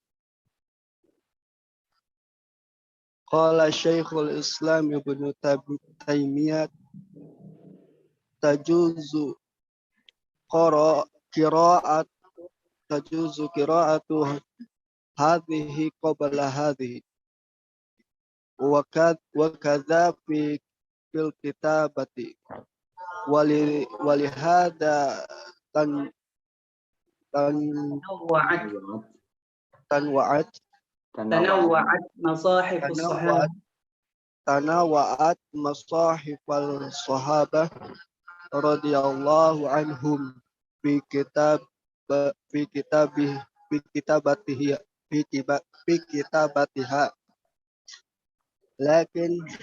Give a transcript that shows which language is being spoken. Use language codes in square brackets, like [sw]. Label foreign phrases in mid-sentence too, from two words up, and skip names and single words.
[ar] قال شيخ الإسلام ابن تيمية تجوز قراءة هذه قبل هذه وكذا في الكتابة ولهذا تنوعت مصاحف الصحابة رضي الله عنهم في كتابتها لكن